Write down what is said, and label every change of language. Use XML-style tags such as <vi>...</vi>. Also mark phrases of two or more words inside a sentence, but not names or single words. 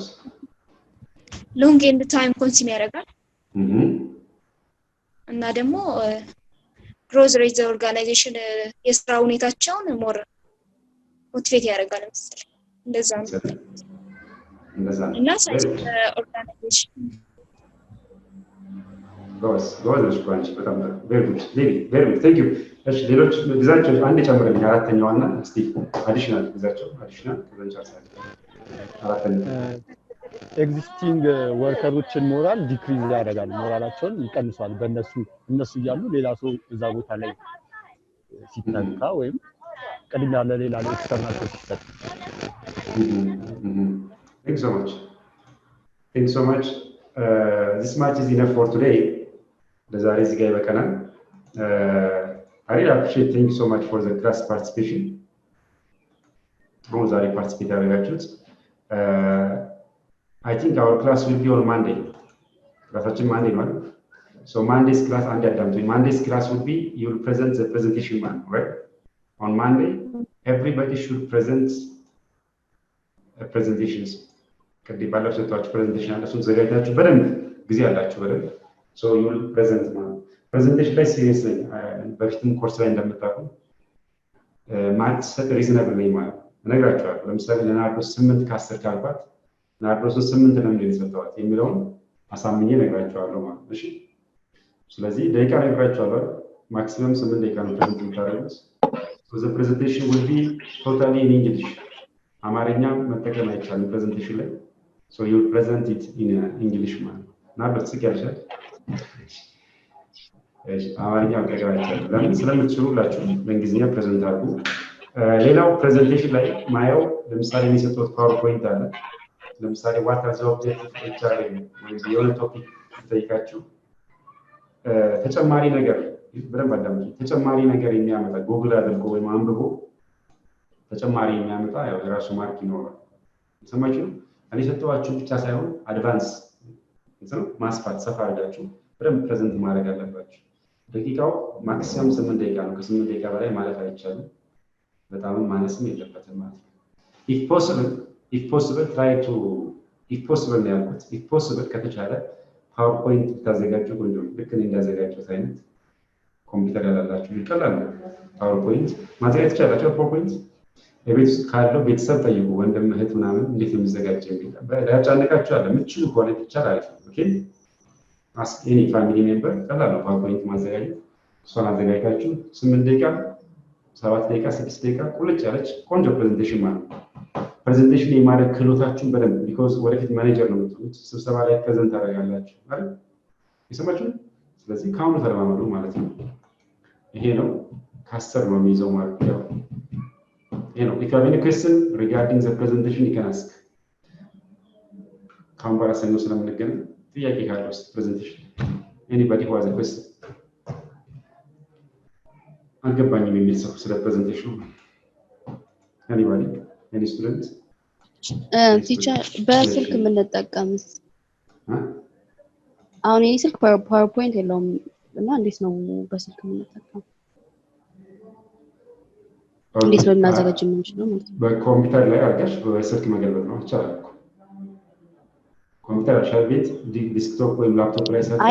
<en>long and time consume</en> <am>ያደርጋል እና ደግሞ</am> <en>growth rate organization</en> <am>የስራ ሁኔታቸውን</am> <en>more motivate</en> <am>ያደርጋል መሰለኝ እንደዛ ነው እና</am> <en>science organization</en> <am>ጎስ ኳንች በጣም</am> <en>very good thank you</en> <am>እሺ ሌሎች ግዛቸው አንድ ጨምረኝ አራተኛውና እስቲ አዲሽናል ግዛቸው አዲሽናል ከዘንቻሳለ አራተኛው</am> <en>existing workers moral decrease</en> <am>ያደርጋል ሞራላቸውን ይቀንሳል እነሱ እያሉ ሌላ ሰው እዛ ቦታ ላይ ሲተካ ወይም ቅድሚያ ለሌላ ኤክስተርናል ሲሰጥ</am> <en>thank you so much this much is enough for today</en> <am>ለዛሬ እዚህ ጋር ይበቃናል</am> <en>I really appreciate thank you so much for the class participation ዛሬ participate ያደረጋችሁት I think our class will be on Monday classችን Monday ነው so Monday's class and Monday's class would be you will present the presentation right on Monday everybody should present presentations</en> <am>ከዚህ ባለው ሰጣችሁ</am> <en>presentation</en> <am>አለሱን ዘጋጅታችሁ በደንብ ጊዜ አላችሁ በደንብ</am> <en>so you will present presentation</en> <am>ላይ ሲሪየስ በፊትም ኮርስ ላይ እንደምታውቁ ማትሰጥ ሪዝነብል ነው ማለት እነግራችኋለሁ ለምሳሌ ለናርዶስ 8 ከ10 ካልኳት ናርዶስ 8 ነው እንደሚሰጠዋት የሚለውን አሳምኜ እነግራችኋለሁ ማለት እሺ ስለዚህ ደቂቃ እነግራችኋለሁ ማክሲመም 8 ደቂቃ ነው ፕሬዘንት የምታደርጉት</am> <en>so the presentation will be totally in English</en> <am>አማርኛ መጠቀም አይቻልም ፕሬዘንቴሽን ላይ</am> <en>so you present it in English</en> <am>ማለት ናርዶስ ጽያለሽ አማርኛ አቀራረባችሁ ለምን ስለምትችሉ ሁላችሁ በእንግሊዝኛ ፕሬዘንት አድርጉ። ሌላው ፕሬዘንቴሽን ላይ ማየው ለምሳሌ የሚሰጡት ፓወርፖይንት አለ። ለምሳሌ</am> <en>what are the objective</en> <am>ኤችአርኤም ወይም የሆነ ቶፒክ ጠይቃችሁ ተጨማሪ ነገር በደንብ አዳምጡ። ተጨማሪ ነገር የሚያመጣ ጉግል አድርጎ ወይም አንብቦ ተጨማሪ የሚያመጣ ያው የራሱ ማርክ ይኖራል። ሰማችሁ? እኔ ሰጠዋችሁ ብቻ ሳይሆን አድቫንስ ማስፋት ሰፋ አድርጋችሁ በደንብ ፕሬዘንት ማድረግ አለባችሁ። ደቂቃው ማክሲመም 8 ደቂቃ ነው። ከ8 ደቂቃ በላይ ማለት አይቻልም። በጣም ማነስም የለበትም ማለት ነው።</am> <en>if possible try to if possible</en> <am>ነው ያልኩት።</am> <en>if possible</en> <am>ከተቻለ ፓወርፖይንት ብታዘጋጁ ቆንጆ ነው። ልክ እንዳዘጋጁት አይነት ኮምፒውተር ያላላችሁ ይቀላል። ፓወርፖይንት ማዘጋጀት ትችላላችሁ። ፓወርፖይንት የቤት ውስጥ ካለው ቤተሰብ ጠይቁ፣ ወንድም እህት ምናምን እንዴት ነው የሚዘጋጀው የሚል ያጫነቃችሁ አለ። ምትችሉ ከሆነ ይቻላል። ኦኬ</am> <en>ask any family member</en> <am>ቀላል ነው ፓወርፖይንት ማዘጋጀት። እሷን አዘጋጅታችሁ 8 ደቂቃ 7 ደቂቃ 6 ደቂቃ ቁልጭ ያለች ቆንጆ ፕሬዘንቴሽን ማለት ነው። ፕሬዘንቴሽን የማድረግ ክህሎታችሁን በደንብ ቢኮዝ ወደፊት ማኔጀር ነው የምትሆኑት። ስብሰባ ላይ ፕሬዘንት ታደርጋላችሁ አይደል? የሰማችሁ? ስለዚህ ከአሁኑ ተለማመዱ ማለት ነው። ይሄ ነው ከ10 ነው የሚይዘው ማለት ነው። ይሄ ነው።</am> <en>if you have any question regarding the presentation you can ask።</en> <am>ካሁን በኋላ ሰኞ ስለምንገናኝ ጥያቄ ካለው ፕሬዘንቴሽን</am> <en>anybody who has a question</en> <am>አልገባኝም የሚል ሰው ስለ ፕሬዘንቴሽኑ</am> <en>anybody any student</en> <am>ቲቸር በስልክ የምንጠቀምስ አሁን የኔ ስልክ ፓወርፖይንት የለውም እና እንዴት ነው በስልክ የምንጠቀም? እንዴት ነው እናዘጋጅ የምንችለው ማለት ነው? በኮምፒውተር ላይ አድርገሽ በስልክ መገልበጥ ነው ይቻላል። ኮምፒውተር አሻል ቤት ዲስክቶፕ ወይም ላፕቶፕ ላይ ሳይሆን</am>